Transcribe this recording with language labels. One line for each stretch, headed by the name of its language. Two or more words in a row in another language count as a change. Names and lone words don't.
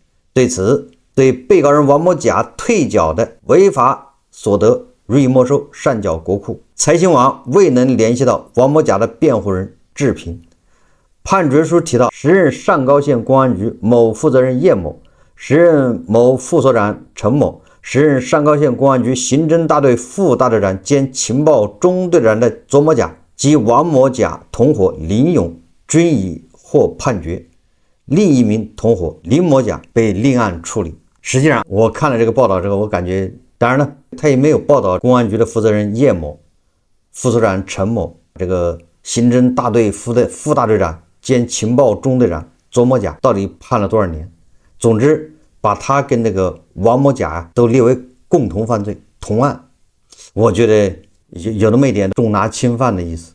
Chinese: 對此，對被告人王某甲退繳的違法所得予以沒收，上繳國庫。財新網未能聯繫到王某甲的辯護人志平。判決書提到，時任上高縣公安局某負責人葉某，時任某副所長陳某，時任上高縣公安局刑侦大队副大队长兼情報中队长的左某甲及王某甲同伙林勇均已获判決，另一名同伙林某甲被另案處理。實際上，我看了這個報道之後，我感覺，當然了，他也沒有報道公安局的負責人葉某、副所長陳某，這個刑偵大隊副大隊長兼情報中隊長左某甲到底判了多少年。總之，把他跟那個王某甲都列为共同犯罪同案，我覺得有那麼一點重拿輕犯的意思。